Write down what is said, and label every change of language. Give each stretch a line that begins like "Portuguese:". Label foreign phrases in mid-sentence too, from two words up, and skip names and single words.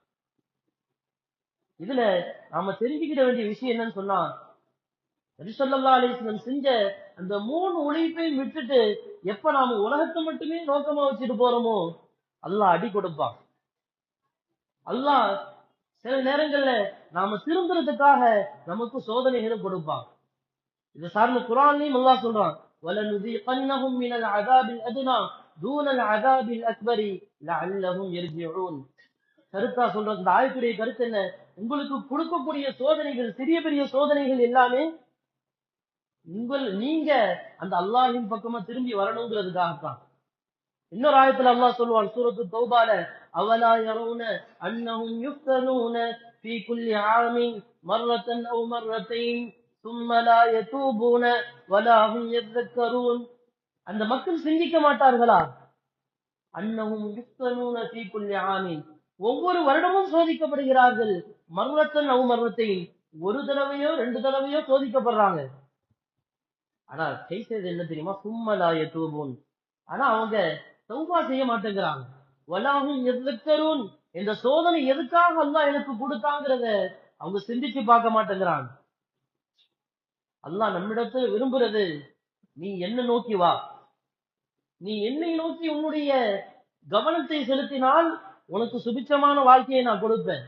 Tamil: இதுல நாம தெரிஞ்சுக்கிட வேண்டிய விஷயம் என்னன்னு சொன்னா, நபி
Arabic: صلى الله عليه وسلم
Tamil: செஞ்ச அந்த 3 உழைப்பையும் விட்டுட்டு எப்ப நாம உலகத்தை மட்டுமே நோக்கமா வச்சுட்டு போறோமோ அல்லாஹ் அடி கொடுப்பான். அல்லாஹ் சில நேரங்கள்ல நாம திருந்துறதுக்காக நமக்கு சோதனைகளை கொடுப்பான். இது சார்ந்த குர்ஆன்லயும் அல்லாஹ் சொல்றான்,
Arabic: وَلَنُذِيقَنَّهُم مِّنَ الْعَذَابِ الْأَدْنَى دُونَ الْعَذَابِ الْأَكْبَرِ لَعَلَّهُمْ يَرْجِعُونَ.
Tamil: கருத்தா சொல்ற இந்த ஆயத்துடைய கருத்து என்ன, உங்களுக்கு கொடுக்கக்கூடிய சோதனைகள், சிறிய பெரிய சோதனைகள் எல்லாமே நீங்க அந்த அல்லாஹ்வின் பக்கமா திரும்பி வரணுங்கிறதுக்காகத்தான். இன்னொரு ஆயத்துல அல்லாஹ் சொல்லுவான் சூரத்து தௌபால,
Arabic: أولا يرون أنهم يفتنون في كل عام مرة أو مرتين ثم لا يتوبون ولا هم يذكرون.
Tamil: அந்த மக்கள் சிந்திக்க மாட்டார்களா,
Arabic: أنهم يفتنون في كل عام,
Tamil: ஒவ்வொரு வருடமும் சோதிக்கப்படுகிறார்கள்,
Arabic: مرة أو مرتين,
Tamil: ஒரு தடவையோ 2 தடவையோ சோதிக்கப்படுறாங்க. ஆனா செய்தது என்ன தெரியுமா,
Arabic: ثم لا يتوبون,
Tamil: ஆனா அவங்க தௌபா செய்ய மாட்டேங்கிறாங்க.
Arabic: ولا هم يذكرون,
Tamil: இந்த சோதனை எதுக்காக அல்லாஹ் எனக்கு கொடுத்தாங்கிறத அவங்க சிந்திச்சு பார்க்க மாட்டேங்கிறாங்க. அல்லாஹ் நம்மிடத்துல விரும்புறது, நீ என்ன நோக்கி வா, நீ என்னை நோக்கி உன்னுடைய கவனத்தை செலுத்தினால் உனக்கு சுபிச்சமான வாழ்க்கையை நான் கொடுப்பேன்.